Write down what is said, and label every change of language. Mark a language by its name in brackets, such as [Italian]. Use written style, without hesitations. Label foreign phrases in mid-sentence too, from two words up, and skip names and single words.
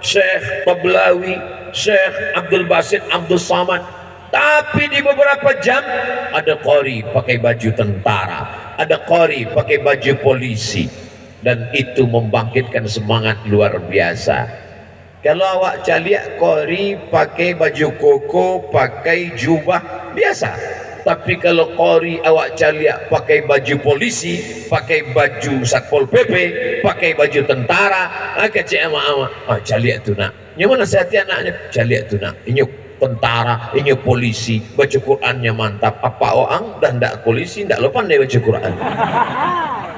[Indonesian] Syekh Tablawi, Syekh Abdul Basit, Abdul Samad. Tapi di beberapa jam ada qori pakai baju tentara, ada qori pakai baju polisi, dan itu membangkitkan semangat luar biasa. Kalau [Minangkabau] awak caliak [Indonesian] qori pakai baju koko, pakai jubah biasa. Tapi kalau qori [Minangkabau] awak caliak [Indonesian] pakai baju polisi, pakai baju satpol pp, pakai baju tentara, [Minangkabau] kecik ama-ama, caliak tu nak. [Indonesian] Yang mana sehati anaknya? [Minangkabau] Caliak tu nak. [Indonesian] Ini tentara, ini polisi, baca Qurannya mantap. Apa orang dan ndak polisi ndak lupa dia baca Quran.